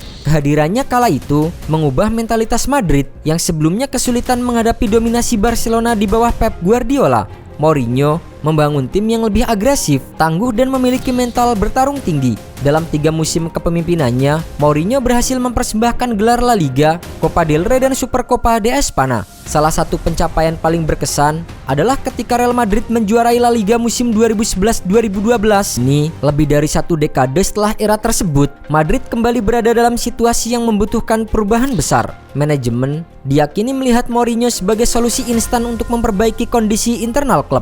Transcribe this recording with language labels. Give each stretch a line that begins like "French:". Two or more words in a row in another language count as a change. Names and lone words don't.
Indonesian: Kehadirannya kala itu mengubah mentalitas Madrid yang sebelumnya kesulitan menghadapi dominasi Barcelona di bawah Pep Guardiola. Mourinho membangun tim yang lebih agresif, tangguh dan memiliki mental bertarung tinggi. Dalam 3 musim kepemimpinannya, Mourinho berhasil mempersembahkan gelar La Liga, Copa del Rey dan Supercopa de España. Salah satu pencapaian paling berkesan adalah ketika Real Madrid menjuarai La Liga musim 2011-2012. Ini lebih dari 1 dekade setelah era tersebut, Madrid kembali berada dalam situasi yang membutuhkan perubahan besar. Manajemen diyakini melihat Mourinho sebagai solusi instan untuk memperbaiki kondisi internal klub.